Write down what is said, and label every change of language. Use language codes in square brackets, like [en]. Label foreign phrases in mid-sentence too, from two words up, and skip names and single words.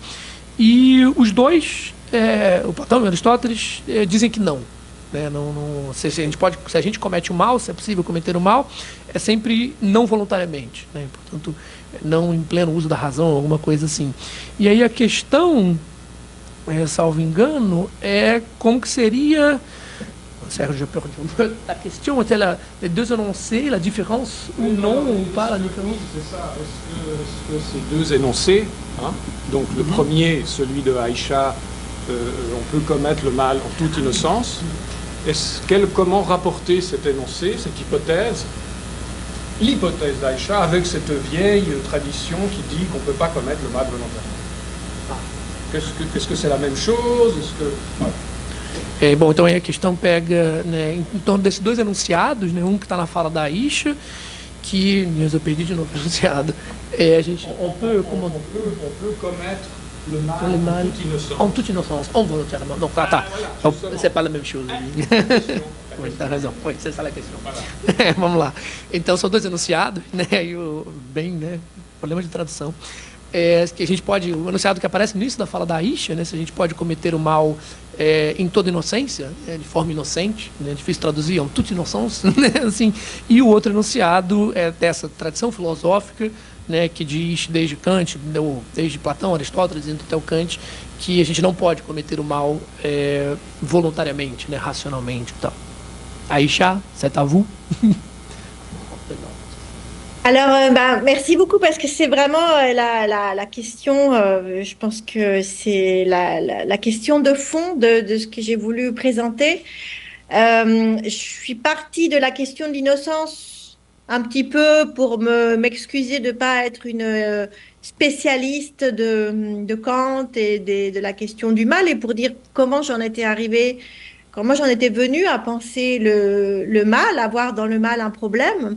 [pt] E os dois, o Platão e o Aristóteles, dizem que não. Né, se a gente comete o mal, se é possível cometer o mal, é sempre não voluntariamente. Né, portanto, não em pleno uso da razão, alguma coisa assim. E aí a questão, salvo engano, é como que seria... [fr] Serge, je peux répondre. La question était les deux énoncés, la différence ou non, ou pas la différence? C'est ça. Est-ce que ces deux énoncés, hein, donc le premier, celui de Aisha, on peut commettre le mal en toute innocence, comment rapporter cet énoncé, cette hypothèse, l'hypothèse d'Aisha, avec cette vieille tradition qui dit qu'on ne peut pas commettre le mal volontairement? Est-ce que c'est la même chose? Voilà. [pt] Bom, então aí a questão pega, né, em torno desses dois enunciados, né, um que está na fala da Aisha, que, eu perdi de novo o enunciado, a gente... [fr] On peut commettre le mal en toute innocence. Involontairement. Donc, c'est pas la même chose. Oui, t'as raison. Oui, c'est ça la question. [pt] Vamos lá. Então, são dois enunciados, né, e bem, né, problema de tradução. Que a gente pode, o enunciado que aparece no início da fala da Aisha, né, se a gente pode cometer o mal em toda inocência, de forma inocente, né, difícil traduzir, [fr] en toute innocence, [pt] né, assim, e o outro enunciado é dessa tradição filosófica, né, que diz desde Kant, desde Platão, Aristóteles, indo até o Kant, que a gente não pode cometer o mal voluntariamente, né, racionalmente e tal. [fr] Aisha, c'est à vous. Alors, merci beaucoup parce que c'est vraiment la question, je pense que c'est la question de fond de ce que j'ai voulu présenter. Je suis partie de la question de l'innocence un petit peu pour m'excuser de ne pas être une spécialiste de Kant et de la question du mal et pour dire comment j'en étais arrivée, comment j'en étais venue à penser le mal, à voir dans le mal un problème.